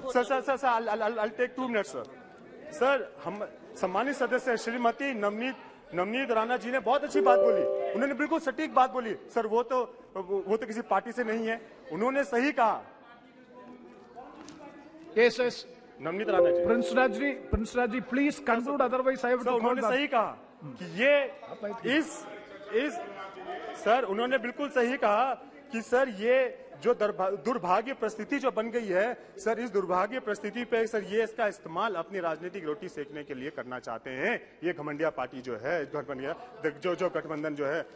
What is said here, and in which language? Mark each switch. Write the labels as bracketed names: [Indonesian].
[English] Sir, I'll take 2 minutes, sir. Sir, [Hindi] हम सम्मानित सदस्य श्रीमती [English] Navneet [Hindi] नवनीत राणा जी ने बहुत अच्छी बात बोली, उन्होंने बिल्कुल सटीक बात बोली। सर वो तो किसी पार्टी से नहीं है, उन्होंने सही कहा। [English] Yes. [Hindi] Navneet Rana ji, [English] Prince Raj ji, please conclude, otherwise I have to call [Hindi] उन्होंने [English] back. [Hindi] सही कहा कि ये इस सर उन्होंने बिल्कुल सही कहा कि सर ये जो दुर्भाग्य परिस्थिति जो बन गई है, सर इस दुर्भाग्य परिस्थिति पे सर ये इसका इस्तेमाल अपनी राजनीतिक रोटी सेकने के लिए करना चाहते हैं ये घमंडिया पार्टी जो है, जो गठबंधन जो है।